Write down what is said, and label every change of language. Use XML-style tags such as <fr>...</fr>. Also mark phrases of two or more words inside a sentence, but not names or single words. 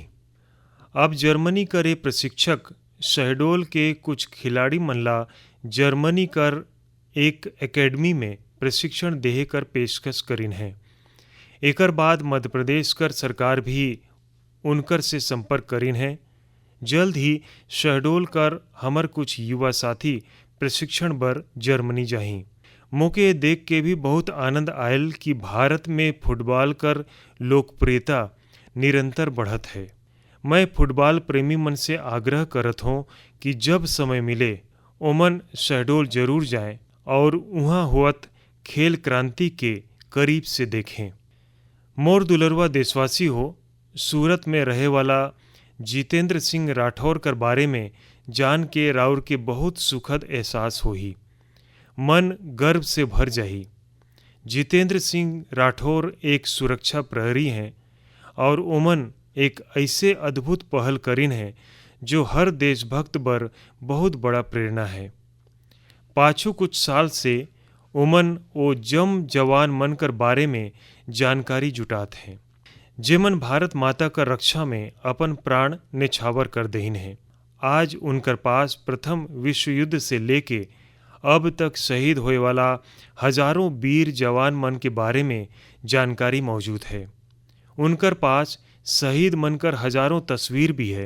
<sgj>अब जर्मनी करे प्रशिक्षक शहडोल के कुछ खिलाड़ी मन ला जर्मनी कर एक एकेडमी में प्रशिक्षण देहे कर पेशकश करिन है। एकर बाद मध्य प्रदेश कर सरकार भी उनकर से संपर्क करिन है। जल्द ही शहडोल कर हमर कुछ युवा साथी प्रशिक्षण बर जर्मनी जाही। मोके देख के भी बहुत आनंद आयल कि भारत में फुटबॉल कर लोकप्रियता निरंतर बढ़त है। मैं फुटबॉल प्रेमी मन से आग्रह करत हूँ कि जब समय मिले ओमन शहडोल जरूर जाएं और वहाँ हुअत खेल क्रांति के करीब से देखें। मोर दुलरवा देशवासी हो, सूरत में रहे वाला जितेंद्र सिंह राठौर कर बारे में जान के राउर के बहुत सुखद एहसास होही। मन गर्व से भर जाही। जितेंद्र सिंह राठौर एक सुरक्षा प्रहरी हैं और ओमन एक ऐसे अद्भुत पहल करिन है जो हर देशभक्त बर बहुत बड़ा प्रेरणा है। पाछू कुछ साल से ओमन ओ जम जवान मन कर बारे में जानकारी जुटात हैं जेमन भारत माता का रक्षा में अपन प्राण नेछावर कर देहिन है। आज उनकर पास प्रथम विश्व युद्ध से लेके अब तक शहीद होए वाला हजारों वीर जवान मन के बारे में जानकारी मौजूद है। उनकर पास शहीद मनकर हजारों तस्वीर भी है।</sgj>